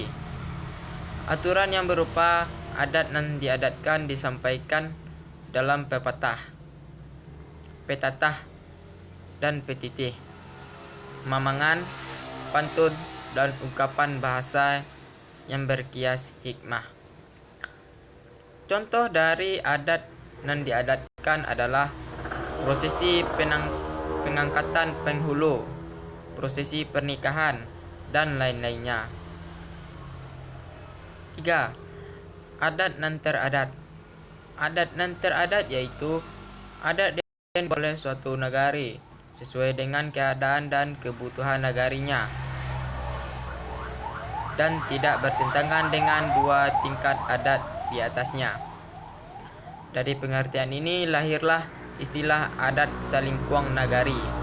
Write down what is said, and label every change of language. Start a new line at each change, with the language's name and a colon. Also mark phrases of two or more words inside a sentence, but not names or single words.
Indonesian: Aturan yang berupa
Minangkabau: adat nan diadatkan
Indonesian: disampaikan dalam pepatah, petatah, dan petitih, mamangan, pantun, dan ungkapan bahasa yang berkias hikmah. Contoh dari
Minangkabau: adat nan diadatkan
Indonesian: adalah prosesi pengangkatan penghulu, prosesi pernikahan, dan lain-lainnya. 3.
Minangkabau: Adat nan teradat. Adat nan teradat
Indonesian: yaitu adat yang oleh suatu negari sesuai dengan keadaan dan kebutuhan negarinya. dan tidak bertentangan dengan dua tingkat adat di atasnya. Dari pengertian ini lahirlah istilah
Minangkabau: adat Salingkuang Nagari.